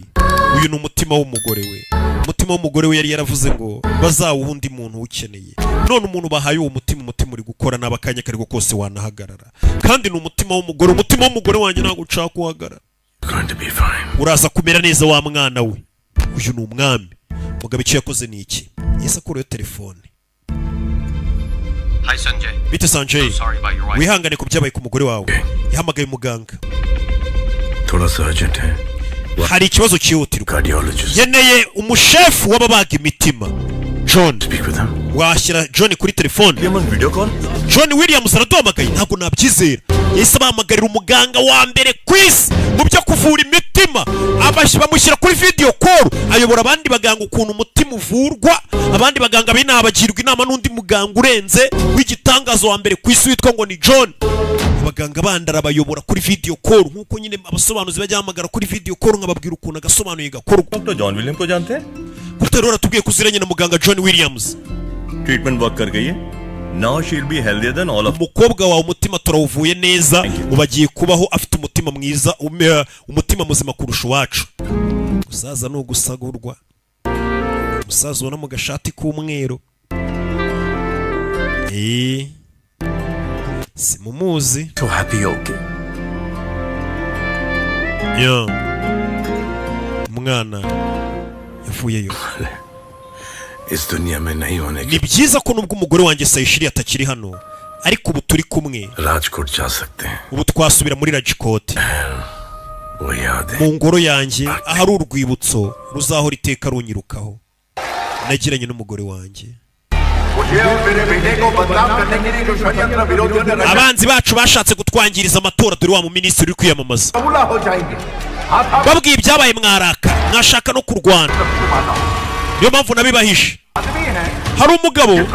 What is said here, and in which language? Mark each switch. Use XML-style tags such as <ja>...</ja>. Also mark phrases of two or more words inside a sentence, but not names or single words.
<rw>uyu ni umutima w'umugore we umutima w'umugore we yari yaravuze ngo bazawuha undi muntu ukeneye none umuntu bahaye uwo umutima uri gukora nabi akanya kari kose wanahagarara kandi ni umutima w'umugore wanjye ntabwo ushaka kuhagarara uraza kumera neza wa mwana we uyu ni umwami mugabo icyo yakoze ni iki yese akurayo telefone</rw> <en>Hi Sanjay.</en> <rw>Bite Sanjay. Wihangane ku byabaye ku mugore wawe. Yahamagaye umuganga.</rw> <hi>थोड़ा सा urgent है.</hi> <rw>Hari ikibazo cyihutirwa. Yeneye umushefu w'ababaga imitima. John. Washyira John kuri telefone.</rw> <en>Video call?</en> <rw>John Williams araduhamagaye ntabwo nabyizera. Yahise bahamagarira umuganga wa mbere ku isi mu byo kuvura imitima. Bamushyira kuri</rw> <en>video call</en> <rw>ayobora abandi baganga ukuntu umutima uvurwa abandi baganga b'inaha bagirwa inama n'undi muganga urenze w'igitangazo wa mbere ku isi witwa ngo ni John abaganga bandara bayobora kuri</rw> <en>video call</en> <rw>nkuko nyine abasobanuzi bajyahamagara kuri</rw> <en>video call</en> <rw>nkababwira ukuntu agasobanuye gakorwa</rw> <hi>Dr. John Williams ko जानते हैं</hi> <rw>kuterora tubwiye kuziranye na muganga John Williams</rw> <en>treatment work</en> <hi>कर गई है</hi> <en>now she'll be healthier than all of</en> <rw>umukobwa wawe umutima turawuvuye neza ubagiye kubaho afite umutima mwiza umutima muzima kurusha uwacu gusaza no gusagurwa umusaza ubona mu gashati k'umweru simumuzi</rw> <en>so happy okay</en> <rw>umwana yavuyeyo</rw> <hi>इस दुनिया में नहीं होने</hi> <rw>ni byiza ko nubwo umugore wanjye Sayishiri atakiri hano ariko ubu turi kumwe</rw> <hi>राजकोट जा सकते हैं</hi> <rw>ubu twasubira muri Rajkot</rw> <hi>वो याद है</hi> <rw>mu ngoro yanjye ahari urwibutso ruzahora iteka runyirukaho nagiranye n'umugore wanjye abanzi bacu bashatse gutwangiriza amatora dore wa mu minisitiri uri kwiyamamaza babwiye ibyabaye mwaraka mwashaka no kurwana niyo mpamvu nabibahishe hari umugabo</rw>